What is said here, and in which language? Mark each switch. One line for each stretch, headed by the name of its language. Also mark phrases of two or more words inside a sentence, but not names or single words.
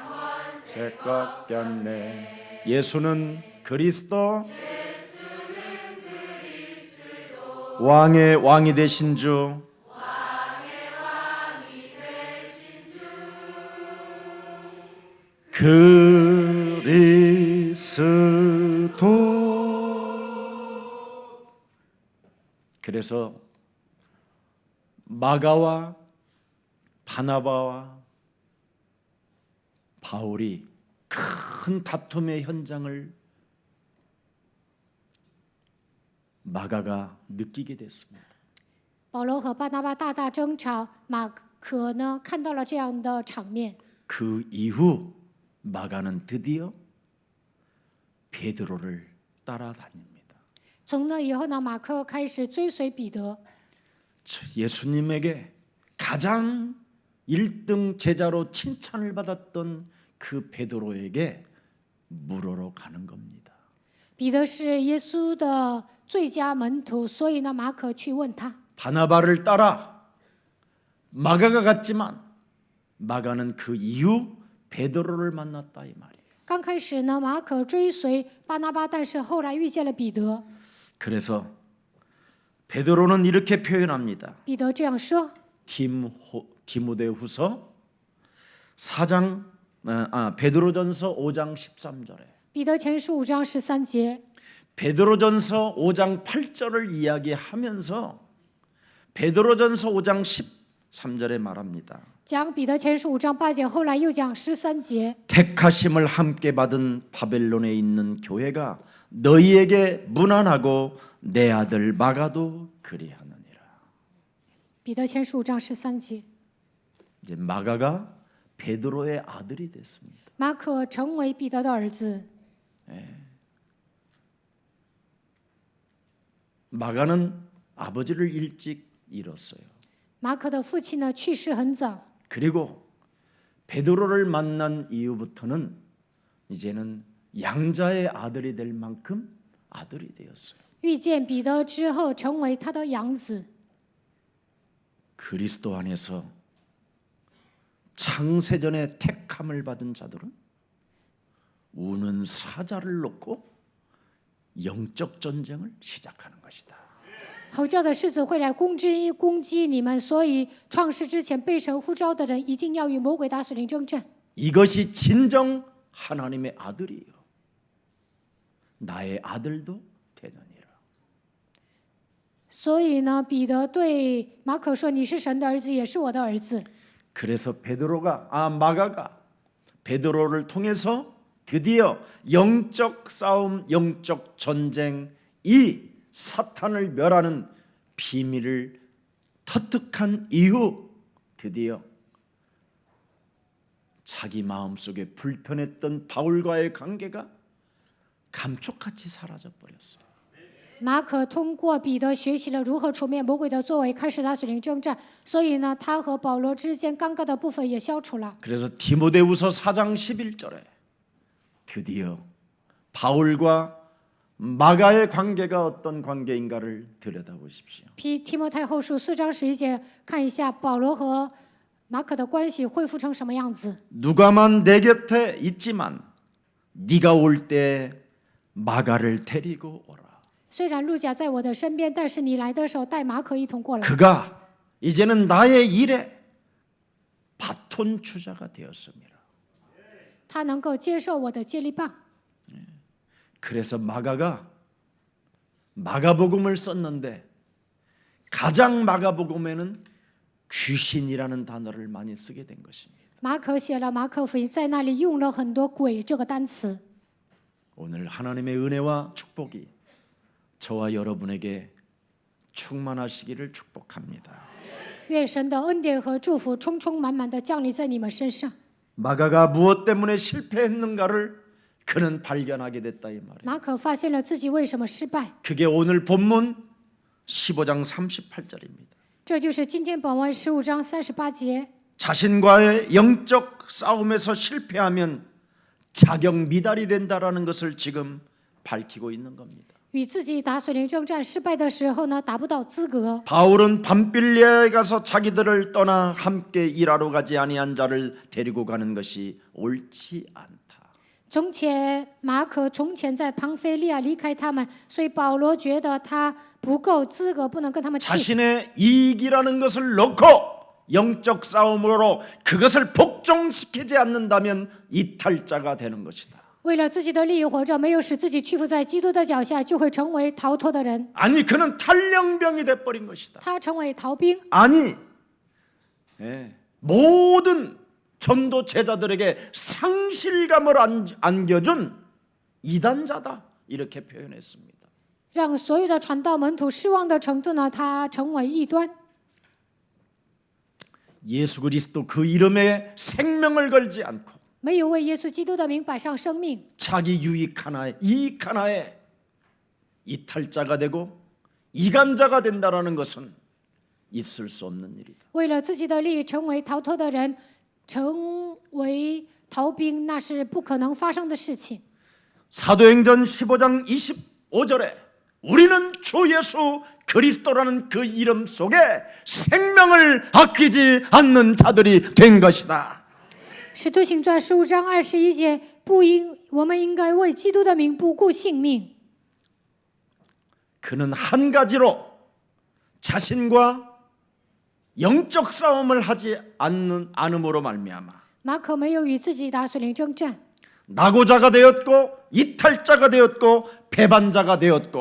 Korean: 꺾였네 예수는 그리스도 왕의 왕이 되신 주 그리스도 그래서 마가와 바나바와 바울이 큰 다툼의 현장을 마가가 느끼게 됐습니다.
Chinese: 保罗和巴拿巴大争吵，马可呢看到了这样的场面。
Korean: 그 이후 마가는 드디어 베드로를 따라다닙니다.
Chinese: 从那以后呢，马可开始追随彼得。
Korean: 예수님에게 가장 1등 제자로 칭찬을 받았던 그 베드로에게 물으러 가는 겁니다.
Chinese: 彼得是耶稣的最佳门徒，所以呢，马可去问他。
Korean: 바나바를 따라 마가가 갔지만 마가는 그 이후 베드로를 만났다 이 말이에요.
Chinese: 刚开始呢，马可追随巴拿巴，但是後來遇見了彼得。
Korean: 그래서 베드로는 이렇게 표현합니다.
Chinese: 彼得這樣說：
Korean: 디모데후서 4장 베드로전서 5장 13절에
Chinese: 彼得前書5章13節，
Korean: 베드로전서 5장 8절을 이야기하면서 베드로전서 5장 13절에 말합니다.
Chinese: 講彼得前書5章8節，後來又講13節。
Korean: 택하심을 함께 받은 바벨론에 있는 교회가 너희에게 문안하고 내 아들 마가도 그리하느니라.
Chinese: 彼得前書5章13節，
Korean: 이제 마가가 베드로의 아들이 됐습니다.
Chinese: 馬可成為彼得的兒子。
Korean: 마가는 아버지를 일찍 잃었어요.
Chinese: 馬可的父親呢去世很早，
Korean: 그리고 베드로를 만난 이후부터는 이제는 양자의 아들이 될 만큼 아들이 되었어요.
Chinese: 遇見彼得之後成為他的養子。
Korean: 그리스도 안에서 창세전에 택함을 받은 자들은 우는 사자를 놓고 영적 전쟁을 시작하는 것이다.
Chinese: 吼叫的狮子会来攻擊你們，所以創世之前被神呼召的人一定要與魔鬼打屬靈爭戰。
Korean: 이것이 진정 하나님의 아들이요. 나의 아들도 되느니라.
Chinese: 所以呢，彼得对马可說：“你是神的兒子，也是我的兒子。”
Korean: 그래서 마가가 베드로를 통해서 드디어 영적 싸움, 영적 전쟁, 이 사탄을 멸하는 비밀을 터득한 이후 드디어 자기 마음속에 불편했던 바울과의 관계가 감쪽같이 사라져 버렸어요.
Chinese: 马可通过彼得学習了如何除滅魔鬼的作為，開始打屬靈爭戰。所以呢，他和保羅之間尷尬的部分也消除了。
Korean: 그래서 디모데후서 4장 11절에 드디어 바울과 마가의 관계가 어떤 관계인가를 들여다보십시오.
Chinese: 提摩太后書4章11節，看一下保羅和馬可的關係恢復成什麼樣子。
Korean: 누가만 내 곁에 있지만 네가 올 때 마가를 데리고 오라.
Chinese: 雖然路加在我的身邊，但是你來的時候帶馬可一同過來。
Korean: 그가 이제는 나의 일에 바톤 주자가 되었습니다.
Chinese: 他能夠接受我的接力棒。
Korean: 그래서 마가가 마가복음을 썼는데 가장 마가복음에는 귀신이라는 단어를 많이 쓰게 된 것입니다.
Chinese: 馬可寫了馬可福音，在那裡用了很多鬼這個單詞。
Korean: 오늘 하나님의 은혜와 축복이 저와 여러분에게 충만하시기를 축복합니다.
Chinese: 願神的恩典和祝福充充滿滿的降臨在你們身上。
Korean: 마가가 무엇 때문에 실패했는가를 그는 발견하게 됐다 이 말이에요.
Chinese: 馬可發現了自己為什麼失敗，
Korean: 그게 오늘 본문 15장 38절입니다.
Chinese: 這就是今天本文15章38節。
Korean: 자신과의 영적 싸움에서 실패하면 자격 미달이 된다라는 것을 지금 밝히고 있는 겁니다.
Chinese: 與自己打屬靈爭戰失敗的時候呢，達不到資格。
Korean: 바울은 밤빌리아에 가서 자기들을 떠나 함께 일하러 가지 아니한 자를 데리고 가는 것이 옳지 않다.
Chinese: 从前馬可從前在龐菲利亞離開他們，所以保羅覺得他不夠資格，不能跟他們去。
Korean: 자신의 이익이라는 것을 놓고 영적 싸움으로 그것을 복종시키지 않는다면 이탈자가 되는 것이다.
Chinese: 為了自己的利益活着，沒有使自己屈服在基督的腳下，就會成為逃脫的人。
Korean: 아니 그는 탈령병이 돼버린 것이다.
Chinese: 他成為逃兵。
Korean: 아니 모든 전도 제자들에게 상실감을 안겨준 이단자다 이렇게 표현했습니다.
Chinese: 讓所有的傳道門徒失望的程度呢，他成為異端。
Korean: 예수 그리스도 그 이름에 생명을 걸지 않고
Chinese: 沒有為耶穌基督的名擺上生命，
Korean: 자기 유익 하나에 이익 하나에 이탈자가 되고 이간자가 된다라는 것은 있을 수 없는 일이다.
Chinese: 為了自己的利益成為逃脫的人，成為逃兵，那是不可能發生的事情。
Korean: 사도행전 15장 25절에 우리는 주 예수 그리스도라는 그 이름 속에 생명을 아끼지 않는 자들이 된 것이다.
Chinese: 使徒行传15章21节，我们应该为基督的名不顾性命。
Korean: 그는 한 가지로 자신과 영적 싸움을 하지 않음으로 말미암아
Chinese: 马可没有与自己打属灵征战，
Korean: 낙오자가 되었고 이탈자가 되었고 배반자가 되었고